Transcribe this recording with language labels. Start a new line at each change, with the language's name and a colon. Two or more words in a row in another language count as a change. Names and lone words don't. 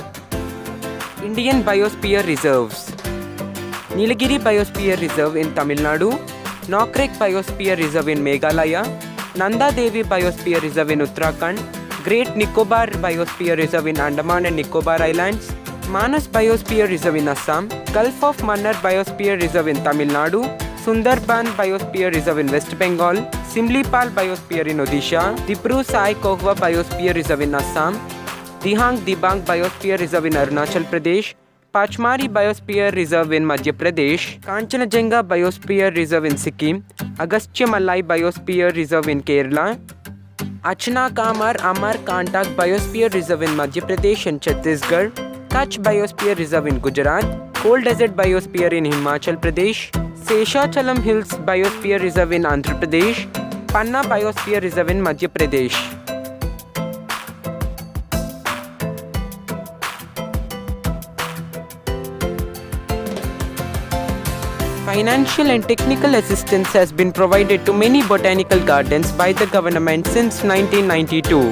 English: Indian Biosphere Reserves: Nilagiri Biosphere Reserve in Tamil Nadu, Nokrek Biosphere Reserve in Meghalaya, Nanda Devi Biosphere Reserve in Uttarakhand, Great Nicobar Biosphere Reserve in Andaman and Nicobar Islands, Manas Biosphere Reserve in Assam, Gulf of Mannar Biosphere Reserve in Tamil Nadu, Sundarban Biosphere Reserve in West Bengal, Simlipal Biosphere in Odisha, Dibru Sai Kohwa Biosphere Reserve in Assam, Dihang Dibang Biosphere Reserve in Arunachal Pradesh, Pachmari Biosphere Reserve in Madhya Pradesh, Kanchanajunga Biosphere Reserve in Sikkim, Agastya Malai Biosphere Reserve in Kerala, Achna Kamar Amar Kantak Biosphere Reserve in Madhya Pradesh and Chhattisgarh, Kutch Biosphere Reserve in Gujarat, Cold Desert Biosphere in Himachal Pradesh, Seshachalam Hills Biosphere Reserve in Andhra Pradesh, Panna Biosphere Reserve in Madhya Pradesh. Financial and technical assistance has been provided to many botanical gardens by the government since 1992.